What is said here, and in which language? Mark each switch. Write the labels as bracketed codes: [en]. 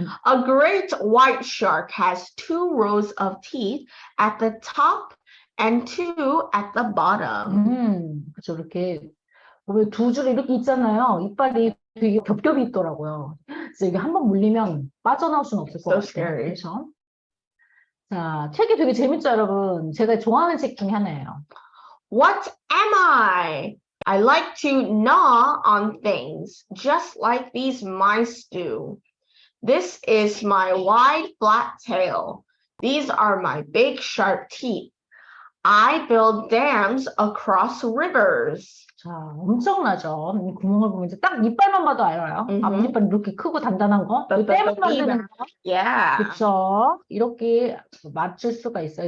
[en] A great white shark has 2 rows of teeth at the top and 2 at the bottom. [ko] 그렇죠. 이렇게 보면 2줄 이렇게 있잖아요. 이빨이 되게 겹겹이 있더라고요. 그래서 이게 한번 물리면 빠져나올 수는 없을 것 같아요. [en] scary. [ko] 그렇죠? 자, 책이 되게 재밌죠, 여러분. 제가 좋아하는 책 중에 하나예요. [en] What am I? I like to gnaw on things, just like these mice do. This is my wide, flat tail. These are my big, sharp teeth. I build dams across rivers. [ko] 자, 엄청나죠? 이 구멍을 보면 이제 딱 이빨만 봐도 알아요. 앞니빨 이렇게 크고 단단한 거. 댐을 만드는 거. [en] Yeah. [ko] 그렇죠? 이렇게 맞출 수가 있어요.